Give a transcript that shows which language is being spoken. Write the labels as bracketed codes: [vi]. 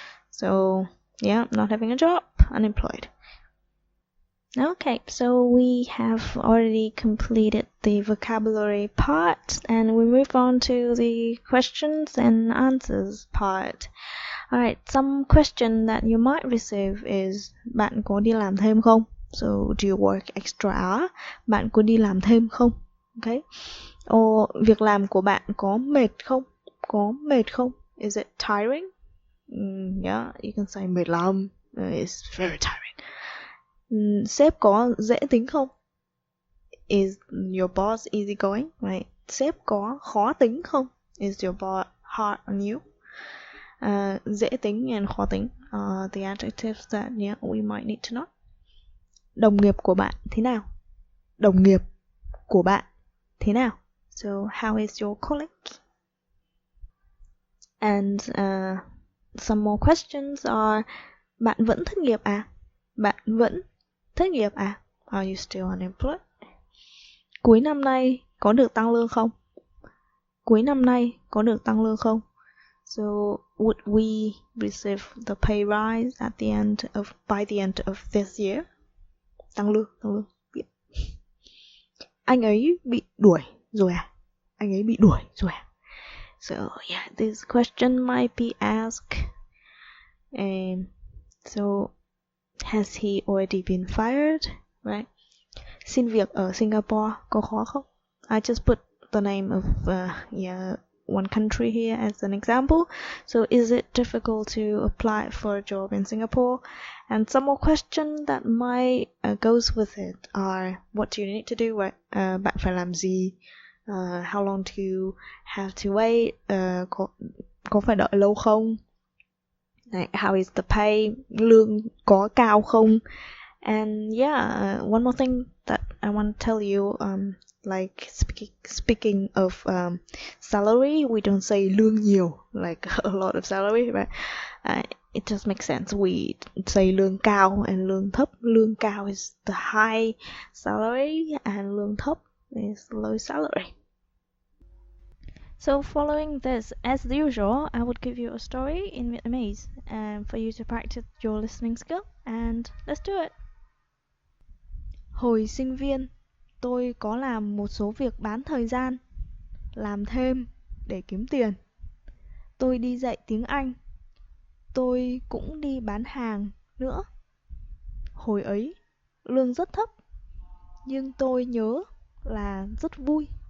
[en] So yeah, not having a job, unemployed. Okay, so we have already completed the vocabulary part, and we move on to the questions and answers part. Alright, some question that you might receive is [vi] bạn có đi làm thêm không? [en] So, do you work extra hour? [vi] Bạn có đi làm thêm không? Okay. Or việc làm của bạn có mệt không? Có mệt không? [en] Is it tiring? Yeah, you can say [vi] mệt lắm. [en] It's very tiring. [vi] Sếp có dễ tính không? [en] Is your boss easygoing? Right. [vi] Sếp có khó tính không? [en] Is your boss hard on you? Dễ tính and khó tính are the adjectives that we might need to know. [vi] Đồng nghiệp của bạn thế nào? Đồng nghiệp của bạn thế nào? [en] So how is your colleague? And some more questions are: [vi] bạn vẫn thất nghiệp à? Bạn vẫn thất nghiệp à? [en] Are you still unemployed? [vi] Cuối năm nay có được tăng lương không? Cuối năm nay có được tăng lương không? [en] So would we receive the pay rise by the end of this year? [vi] Tăng lương. Yeah. Anh ấy bị đuổi rồi à? Anh ấy bị đuổi rồi à? [en] So yeah, this question might be asked. And so has he already been fired? Right? [vi] Xin việc ở Singapore có khó không? [en] I just put the name of one country here as an example. So is it difficult to apply for a job in Singapore? And some more questions that might goes with it are: what do you need to do? [vi] Bạn phải làm gì? [en] How long do you have to wait? [vi] Có phải đợi lâu không? [en] Like, how is the pay? [vi] Lương có cao không? [en] And yeah, one more thing that I want to tell you, like speaking of salary, we don't say [vi] lương nhiều, [en] like a lot of salary, right? It just makes sense. We say lương cao and lương thấp. Lương cao is the high salary and lương thấp is low salary. So following this, as usual, I would give you a story in Vietnamese for you to practice your listening skill, and let's do it. [vi] Hồi sinh viên, tôi có làm một số việc bán thời gian, làm thêm để kiếm tiền. Tôi đi dạy tiếng Anh. Tôi cũng đi bán hàng nữa. Hồi ấy, lương rất thấp, nhưng tôi nhớ là rất vui.